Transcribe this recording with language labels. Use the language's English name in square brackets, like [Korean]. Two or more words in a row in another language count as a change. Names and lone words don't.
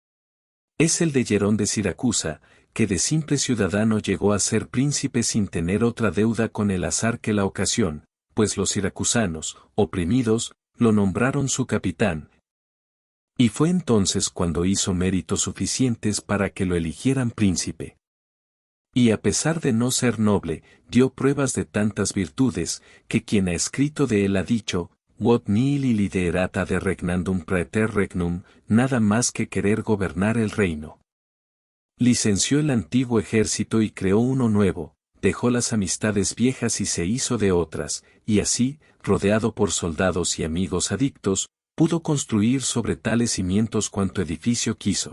[Spanish] Es el de Hierón de Siracusa, que de simple ciudadano llegó a ser príncipe sin tener otra deuda con el azar que la ocasión, pues los siracusanos, oprimidos, lo nombraron su capitán. Y fue entonces cuando hizo méritos suficientes para que lo eligieran príncipe. Y a pesar de no ser noble, dio pruebas de tantas virtudes, que quien ha escrito de él ha dicho, [Latin] «Quod nihil liderata de regnandum praeter regnum», [Spanish] nada más que querer gobernar el reino. Licenció el antiguo ejército y creó uno nuevo, dejó las amistades viejas y se hizo de otras, y así, rodeado por soldados y amigos adictos, pudo construir sobre tales cimientos cuanto edificio quiso.